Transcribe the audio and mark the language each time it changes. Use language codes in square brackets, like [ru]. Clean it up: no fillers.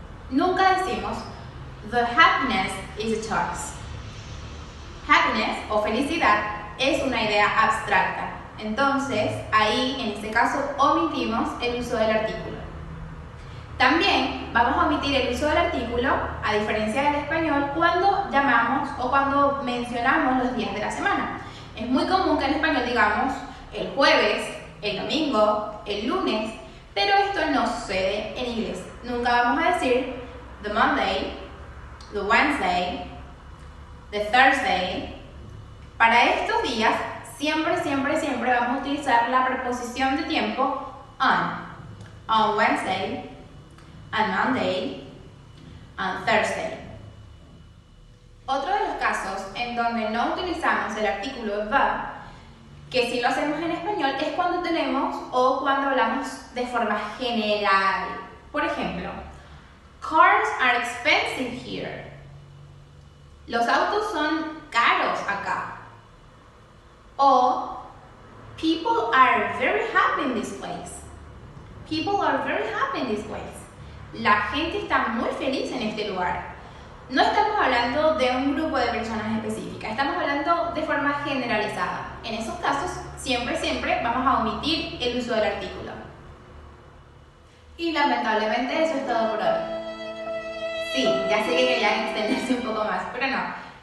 [es] Nunca decimos [en] the happiness is a choice. [es] Happiness o felicidad es una idea abstracta. Entonces, ahí en este caso omitimos el uso del artículo. También vamos a omitir el uso del artículo, a diferencia del español, cuando llamamos o cuando mencionamos los días de la semana. Es muy común que en español digamos el jueves, el domingo, el lunes, pero esto no sucede en inglés. Nunca vamos a decir [en] the Monday, the Wednesday, the Thursday. [es] Para estos días, siempre vamos a utilizar la preposición de tiempo [en] on Wednesday, on Monday, on Thursday. [es] Otro de los casos en donde no utilizamos el artículo the, que sí lo hacemos en español, es cuando tenemos o cuando hablamos de forma general. Por ejemplo, [en] cars are expensive here. [es] Los autos son caros acá. O [en] people are very happy in this place. People are very happy in this place. [es] La gente está muy feliz en este lugar. No estamos hablando de un grupo de personas específicas, estamos hablando de forma generalizada. En esos casos, siempre vamos a omitir el uso del artículo. Y lamentablemente eso es todo por hoy. Sí, ya sé que querían extenderse un poco más, pero no.